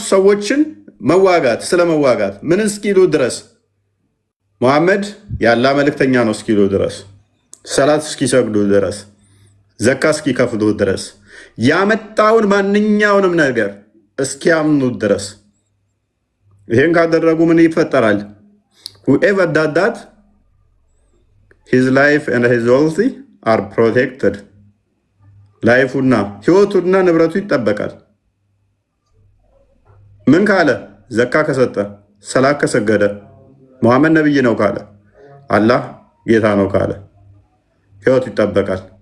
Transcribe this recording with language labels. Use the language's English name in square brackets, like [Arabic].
[Amharic] ሰዎችን መዋጋት፣ ስለመዋጋት ምን እስኪሉ ድረስ ሙሐመድ ያላ መልእክተኛ ነው እስኪሉ ድረስ፣ ሰላት እስኪሰግዱ ድረስ፣ ዘካ እስኪከፍሉ ድረስ፣ ያመጣውን ማንኛውንም ነገር እስኪያምኑ ድረስ። ይሄን ካደረጉ ምን ይፈጠራል? [English] whoever does that his life and his wealth are protected። [Amharic] ላይፉና ህይወቱና ንብረቱ ይጠበቃል። ምን ካለ? ዘካ ከሰጠ፣ ሰላት ከሰገደ፣ ሙሐመድ ነብይ ነው ካለ፣ አላህ ጌታ ነው ካለ ህይወቱ ይጠበቃል።